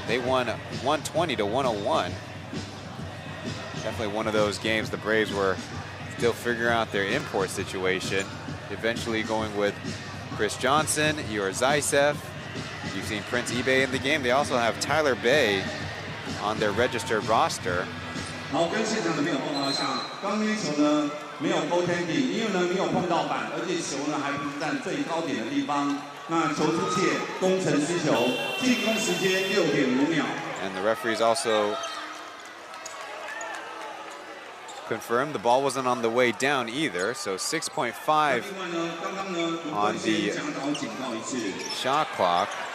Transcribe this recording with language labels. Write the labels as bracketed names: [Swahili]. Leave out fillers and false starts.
[English] They won 120 to 101. Definitely one of those games the Braves were still figuring out their import situation. Eventually going with Chris Johnson, Igor Zaisev. You've seen Prince eBay in the game. They also have Tyler Bay on their registered roster. [Chinese] 好，跟现场的朋友报告一下，刚那球呢没有 goaltending， 因为呢没有碰到板，而且球呢还不是在最高点的地方。那球出界，攻城失球，进攻时间6.5秒。 [English] And the referees also confirmed the ball wasn't on the way down either, so 6.5 on the shot clock.